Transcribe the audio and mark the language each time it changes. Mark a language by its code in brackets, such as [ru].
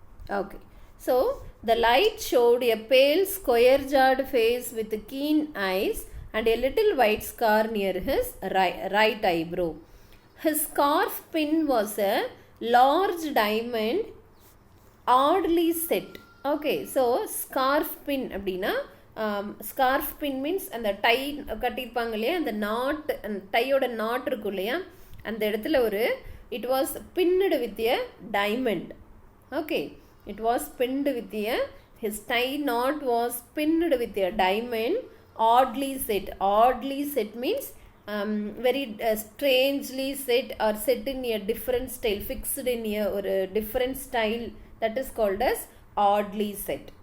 [en] Okay. So the light showed a pale square-jawed face with keen eyes and a little white scar near his right eyebrow. His scarf pin was a large diamond oddly set. [ta] Okay, so scarf pin அப்படின்னா [en] scarf pin means [ta] அந்த tie கட்டியிருப்பாங்க இல்லையா, அந்த not, அந்த டையோட not இருக்கும் இல்லையா, அந்த இடத்துல ஒரு [en] it was pinned with a diamond. Okay, it was pinned with a, his tie knot was pinned with a diamond oddly set. Oddly set means very strangely set or set in a different style, fixed in a or a different style, that is called as oddly set.